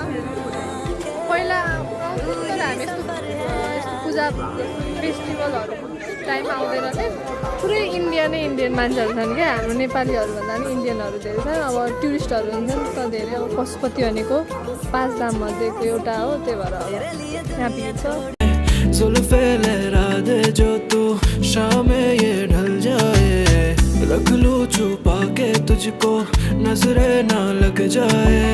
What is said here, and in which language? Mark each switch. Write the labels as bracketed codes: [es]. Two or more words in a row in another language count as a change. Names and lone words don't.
[ne] पहिला तर हामी यस्तो पूजा फेस्टिभलहरू टाइममा आउँदैन थियो। पुरै इन्डियन मान्छेहरू छन् क्या। हाम्रो नेपालीहरू भन्दा पनि इन्डियनहरू धेरै छन्। अब टुरिस्टहरू हुन्छ नि त धेरै। अब पशुपति भनेको 5 धाममध्येको एउटा हो। त्यही भएर अब यहाँ भिड छ। [hi] जुल्फे लहरा दे जो तू शाम ये ढल जाए, रख लूं छुपा के तुझको नजरे ना लग जाए।